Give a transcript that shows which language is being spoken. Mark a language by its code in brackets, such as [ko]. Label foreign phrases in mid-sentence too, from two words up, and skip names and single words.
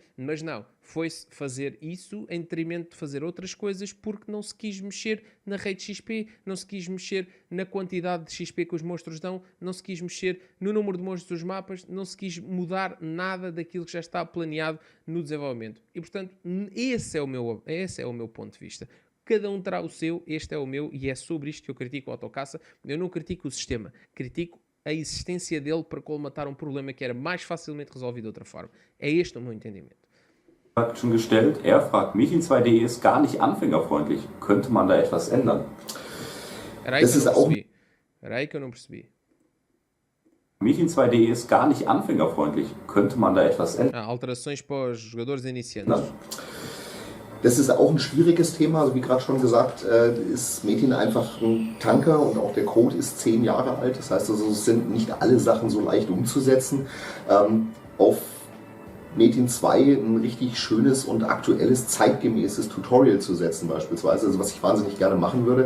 [pt] Mas não, foi-se fazer isso em detrimento de fazer outras coisas porque não se quis mexer na rate XP, não se quis mexer na quantidade de XP que os monstros dão, não se quis mexer no número de monstros dos mapas, não se quis mudar nada daquilo que já está planeado no desenvolvimento. E portanto, esse é o meu ponto de vista. Cada um terá o seu, este é o meu e é sobre isto que eu critico o autocaça. Eu não critico o sistema, critico a existência dele para colmatar um problema que era mais facilmente resolvido de outra forma. É este o meu entendimento. [de] Schon gestellt, er fragt, Metin 2D ist gar nicht anfängerfreundlich. Könnte man da etwas ändern? [pt] Era aí que eu não percebi. [de] Metin 2D ist gar nicht anfängerfreundlich. Könnte man da etwas ändern? [pt] Alterações para os jogadores iniciantes. [de] Das ist auch ein schwieriges Thema, also wie gerade schon gesagt, ist Metin einfach ein Tanker und auch der Code ist 10 Jahre alt. Das heißt also, es sind nicht alle Sachen so leicht umzusetzen. Auf Metin 2 ein richtig schönes und aktuelles, zeitgemäßes Tutorial zu setzen beispielsweise, also was ich wahnsinnig gerne machen würde.